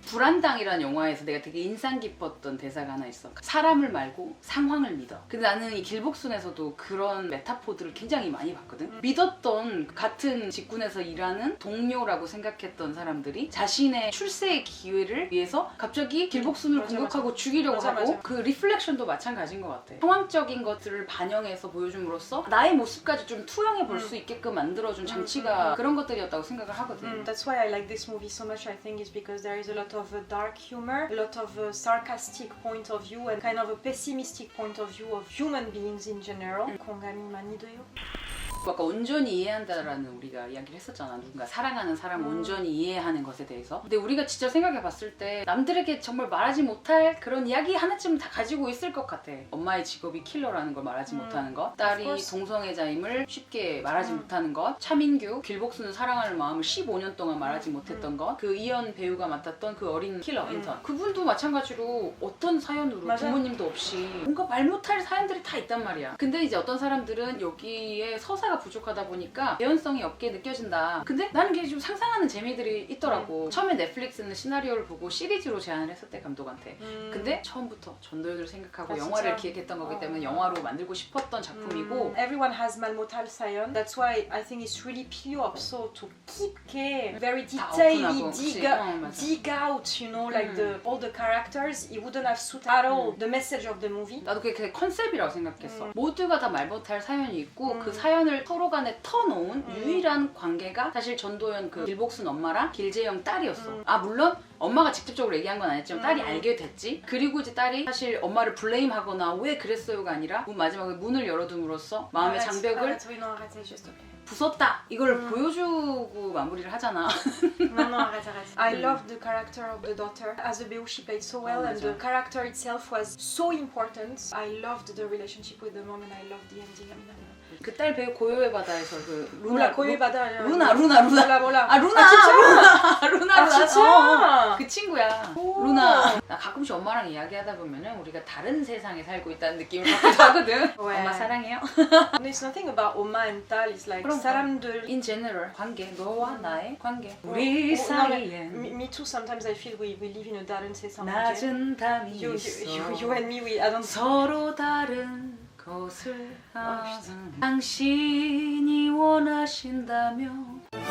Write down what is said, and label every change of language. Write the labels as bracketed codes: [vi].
[ko] 불한당이라는 영화에서 내가 되게 인상 깊었던 대사가 하나 있어. 사람을 말고 상황을 믿어. 근데 나는 이 길복순에서도 그런 메타포들을 굉장히 많이 봤거든. 믿었던 같은 직군에서 일하는 동료라고 생각했던 사람들이 자신의 출세의 기회를 위해서 갑자기 길복순을 공격하고 죽이려고 하고 그 리플렉션도 마찬가지인 것 같아. 상황적인 것들을 반영해서 보여줌으로써 나의 모습까지 좀 투영해 볼 수 있게끔 만들어준 장치가 그런 것들이었다고 생각을 하거든. [en] That's why I like this movie so much. I think is because there is a lot of dark humor, a lot of sarcastic point of view, and kind of a pessimistic point of view of human beings in general. [ko] 공감이 많이 돼요. 아까 온전히 이해한다라는 우리가 이야기를 했었잖아. 누군가 사랑하는 사람을 온전히 이해하는 것에 대해서. 근데 우리가 진짜 생각해 봤을 때 남들에게 정말 말하지 못할 그런 이야기 하나쯤 다 가지고 있을 것 같아. 엄마의 직업이 킬러라는 걸 말하지 못하는 것, 딸이 동성애자임을 쉽게 말하지 못하는 것, 차민규, 길복수는 사랑하는 마음을 15년 동안 말하지 못했던 것, 그 이현 배우가 맡았던 그 어린 킬러 인턴, 그분도 마찬가지로 어떤 사연으로 부모님도 없이 뭔가 말 못할 사연들이 다 있단 말이야. 근데 이제 어떤 사람들은 여기에 서사가 부족하다 보니까 개연성이 없게 느껴진다. 근데 나는 그게 좀 상상하는 재미들이 있더라고. 처음에 넷플릭스는 시나리오를 보고 시리즈로 제안을 했었대, 감독한테. 근데 처음부터 전도연을 생각하고 영화를 기획했던 거기 때문에 영화로 만들고 싶었던 작품이고. [en] Everyone has [ko] 말 못할 사연. [en] That's why I think it's really [ko] 필요 없어 [en] to [ko] 깊게 [en] very detailly dig out, you know, like all the characters. It wouldn't have suited at all the message of the movie. [ko] 나도 그게 컨셉이라고 생각했어. 모두가 다 말 못할 사연이 있고 그 사연을 서로 간에 터놓은 유일한 관계가 사실 전도연 그 길복순 엄마랑 길재영 딸이었어. 아 물론 엄마가 직접적으로 얘기한 건 아니었지만 딸이 알게 됐지. 그리고 이제 딸이 사실 엄마를 블레임하거나 왜 그랬어요가 아니라 마지막에 문을 열어둠으로써 마음의 장벽을 부쉈다 이걸 보여주고 마무리를 하잖아. [en] I loved the character of the daughter. As a 배우, she played so well, and the character itself was so important. I loved the relationship with the mom, and I loved the ending. [ko] 그 딸 배우 고요의 바다에서 그 루나 고요의 바다 루나 몰라 아 루나 진짜? 루나 진짜? 그 친구야 루나. 나 가끔씩 엄마랑 이야기하다 보면은 우리가 다른 세상에 살고 있다는 느낌을 받기도 하거든. 엄마 사랑해요. [en] There's nothing about 엄마 and 딸. It's like 사람들 in general [ko] 관계, 너와 나의 관계, 우리 사이엔 [en] Me too. Sometimes I feel we live in a [ko] 다른 세상. 낮은 담이 [en] You and me, I don't. [ko] 서로 다른 것을 당신이 원하신다면